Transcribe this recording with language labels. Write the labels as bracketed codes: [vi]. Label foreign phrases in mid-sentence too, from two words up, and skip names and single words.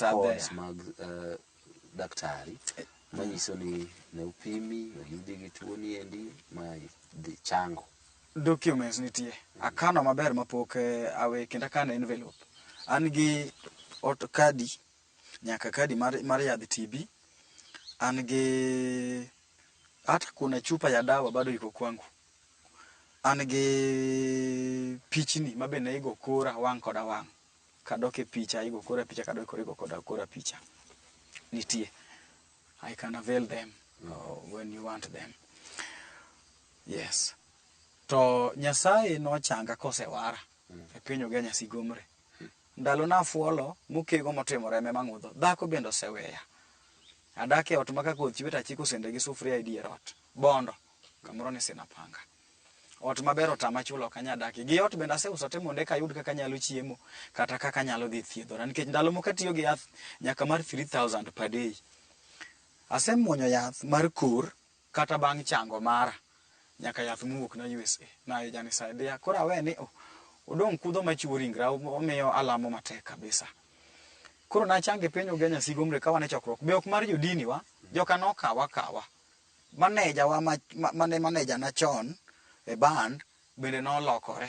[luo] mag daktari manyiso ni ne upimi oyudi gi tuo ni endi ma chango. Documents nitie. Akano maber mapok awe kenda kana envelope. An gi kadi nyaka kadi mar yadh TB. An gi [sw] hata kuna chupa ya dawa bado iko kwangu. [luo] An gi pichni mabe ne igo kora wang' koda wang'. Kadoke picha igo kora picha kadoke kora picha. Nitie. [en] I can avail them when you want them. [luo] Yes. To Nyasaye no changa kosewara e piny Ugenya Sigomre. Ndalo na fuolo mokego motimore me mang'udho. Dhako bendo seweya. Adake ot maka koth chweta chiko sende gi sufria e dier ot. Bondo. Kamoro ni sina panga. Ot maber otama chulo kanya daki. Gi ot benda aseuso te monde kayud kaka nyalo chiemo kata kaka nyalo dhi thiedhora. Nikech ndalo moko atiyo gi yath nyaka mar 3000 [en] per day. [luo] Asemuonyo yath mar kur kata bang' chango mara nyaka yath muok na USA na janisaidia kora weni odong' kudho machiwo ringra omiyo alamo matek kabisa. Koro na change piny Ugenya Sigomre kawa ne chokruok be ok mar jodini wa joka nokawa maneja wa mane maneja na chon e band bende nolokore.